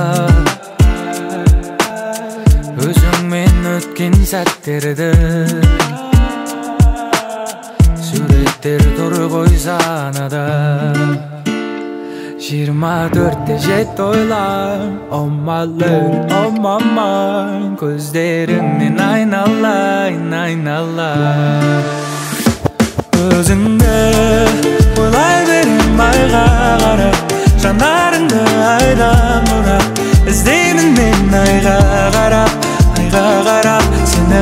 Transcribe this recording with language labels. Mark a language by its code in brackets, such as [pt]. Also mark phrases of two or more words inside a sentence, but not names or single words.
[kk] Өзіңмен өткен сәттерді суреттер тұр ғой санада. 24-те жетті ойлар, [en] oh my love, oh my mind. [kk] Көздеріңнен айналайын, айналайын. Өзіңді ойлай берем айға қарап, жанарыңды айдан ұрап. Іздеймін мен айға қарап, айға қарап сені.